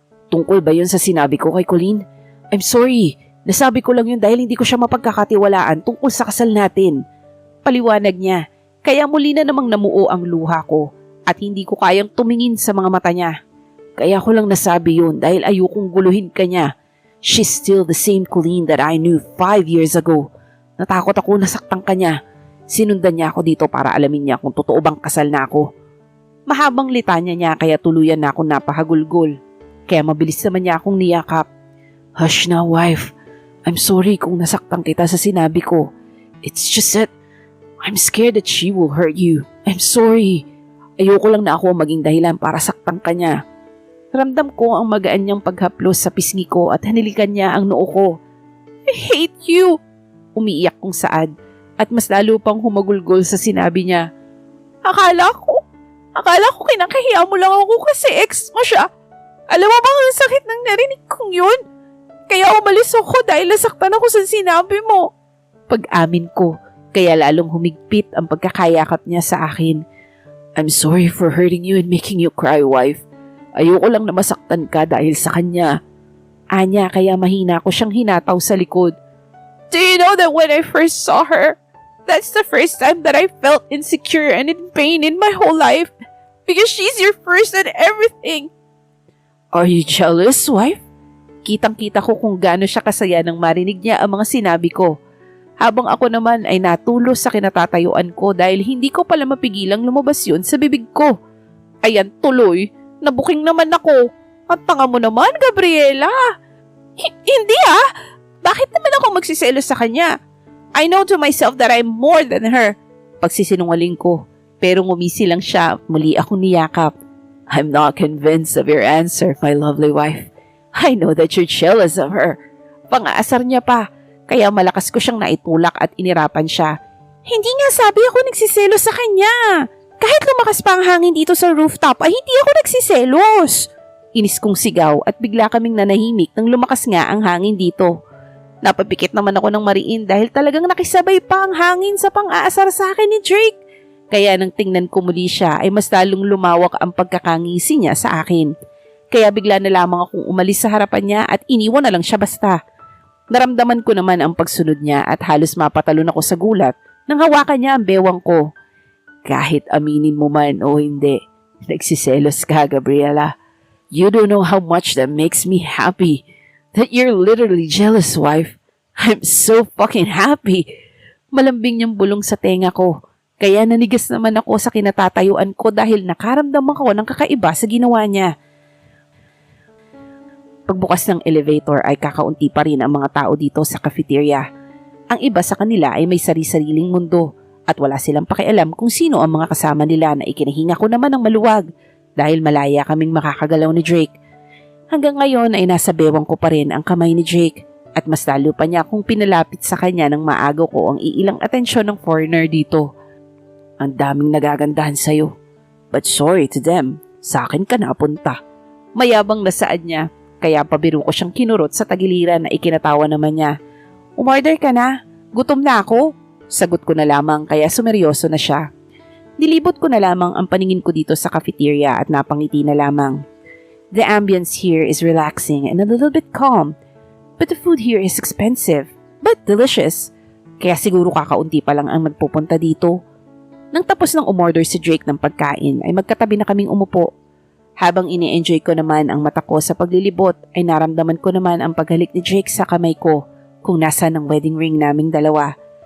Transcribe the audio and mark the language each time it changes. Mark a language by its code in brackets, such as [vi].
[tl] Tungkol ba yun sa sinabi ko kay Colleen? [en] I'm sorry. [tl] Nasabi ko lang yun dahil hindi ko siya mapagkakatiwalaan tungkol sa kasal natin. Paliwanag niya. Kaya muli na namang namuo ang luha ko at hindi ko kayang tumingin sa mga mata niya. Kaya ko lang nasabi yun dahil ayokong guluhin ka niya. [en] She's still the same Colleen that I knew 5 years ago. [tl] Natakot ako nasaktan ka niya. Sinundan niya ako dito para alamin niya kung totoo bang kasal na ako. Mahabang litanya niya kaya tuluyan na ako napahagulgol. Kaya mabilis naman niya akong niyakap. Hush na, wife. [en] I'm sorry [tl] kung nasaktan kita sa sinabi ko. [en] It's just that I'm scared that she will hurt you. I'm sorry. [tl] Ayoko lang na ako maging dahilan para saktan ka niya. Ramdam ko ang magaan niyang paghaplos sa pisngi ko at hanilikan niya ang noo ko. [en] I hate you! [tl] Umiiyak kong saad. At mas lalo pang humagulgol sa sinabi niya. Akala ko kinakahiya mo lang ako kasi ex mo siya. Alam mo bang ang sakit ng narinig kong yun? Kaya umalis ako dahil nasaktan ako sa sinabi mo. Pag-amin ko, kaya lalong humigpit ang pagkakayakap niya sa akin. [en] I'm sorry for hurting you and making you cry, wife. [tl] Ayoko lang na masaktan ka dahil sa kanya. Anya kaya mahina ko siyang hinataw sa likod. [en] Do you know that when I first saw her, that's the first time that I felt insecure and in pain in my whole life because she's your first and everything. Are you jealous, wife? [tl] Kitang-kita ko kung gaano siya kasaya nang marinig niya ang mga sinabi ko. Habang ako naman ay natulos sa kinatatayuan ko dahil hindi ko pala mapigilang lumabas yun sa bibig ko. Ayan tuloy, nabuking naman ako. At tanga mo naman, Gabriela. Hindi ah! Bakit naman ako magsiselos sa kanya? [en] I know to myself that I'm more than her. [tl] Pagsisinungaling ko. Pero ngumisi lang siya at muli akong niyakap. [en] I'm not convinced of your answer, my lovely wife. I know that you're jealous of her. [tl] Pang-aasar niya pa. Kaya malakas ko siyang naitulak at inirapan siya. Hindi nga sabi ako nagsiselos sa kanya. Kahit lumakas pa ang hangin dito sa rooftop ay hindi ako nagsiselos. Inis kong sigaw at bigla kaming nanahimik nang lumakas nga ang hangin dito. Napapikit naman ako ng mariin dahil talagang nakisabay pa ang hangin sa pang-aasar sa akin ni Drake. Kaya nang tingnan ko muli siya ay mas lalong lumawak ang pagkakangisi niya sa akin. Kaya bigla na lamang akong umalis sa harapan niya at iniwan na lang siya basta. Naramdaman ko naman ang pagsunod niya at halos mapatalon ako sa gulat nang hawakan niya ang bewang ko. Kahit aminin mo man o hindi, nagsiselos ka, Gabriela. [en] You don't know how much that makes me happy. That you're literally jealous, wife. I'm so fucking happy. [tl] Malambing niyang bulong sa tenga ko. Kaya nanigas naman ako sa kinatatayuan ko dahil nakaramdam ako ng kakaiba sa ginawa niya. Pagbukas ng elevator ay kakaunti pa rin ang mga tao dito sa cafeteria. Ang iba sa kanila ay may sari-sariling mundo at wala silang pakialam kung sino ang mga kasama nila na ikinahinga ko naman ng maluwag dahil malaya kaming makakagalaw ni Drake. Hanggang ngayon ay nasa bewang ko pa rin ang kamay ni Jake at mas lalo pa niya kung pinalapit sa kanya ng maago ko ang iilang atensyon ng foreigner dito. Ang daming nagagandahan sa'yo. [en] But sorry to them, [tl] sa akin ka napunta. Mayabang na saad niya. Kaya pabiro ko siyang kinurot sa tagiliran na ikinatawa naman niya. Umorder ka na? Gutom na ako? Sagot ko na lamang kaya sumeryoso na siya. Nilibot ko na lamang ang paningin ko dito sa cafeteria at napangiti na lamang. [en] The ambience here is relaxing and a little bit calm. But the food here is expensive, but delicious. [tl] Kaya siguro kakaunti pa lang ang nagpupunta dito. Nang tapos ng umorder si Drake ng pagkain ay magkatabi na kaming umupo. Habang ini-enjoy ko naman ang mata ko sa paglilibot ay naramdaman ko naman ang paghalik ni Jake sa kamay ko kung nasa ng wedding ring naming dalawa.